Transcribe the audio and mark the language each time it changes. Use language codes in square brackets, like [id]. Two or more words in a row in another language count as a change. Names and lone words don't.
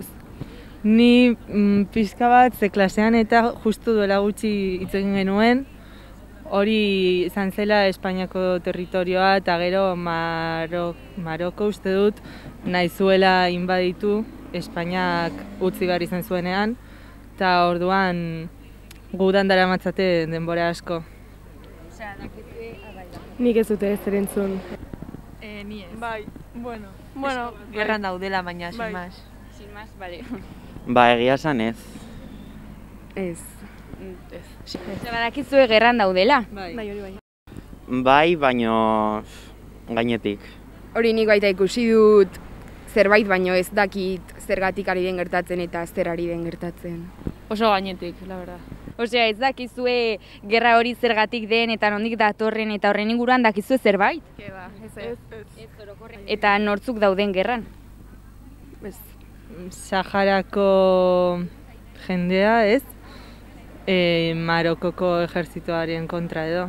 [eu] Ni pixka bat ze klasean eta justu duela gutxi hitz egin genuen, hori izan zela Espainiako territorioa eta gero Maroko uste dut nahi zuela inbaditu Espainiak utzi behar izan zuenean, eta orduan gudan daramatzate denbora asko. Nik ez dute ez erentzun. Ni ez. Bai, bueno, Gerran daudela, baina, [es] sin más. Sin más, [eu] bale. Ba, egia esan ez. ez. Badakizue gerran daudela. Bai, hori bai. Bai, baino gainetik. Hori nik baita ikusi dut zerbait, baino ez dakit zergatik ari den gertatzen eta zer ari den gertatzen. Oso gainetik, [es] la verdad. [eu] Osea, ez dakizue gerra hori zergatik den eta nondik datorren eta horren inguruan dakizue zerbait? Eta nortzuk dauden gerran? Saharako jendea, ez? Marokoko ejertzitoaren kontra edo.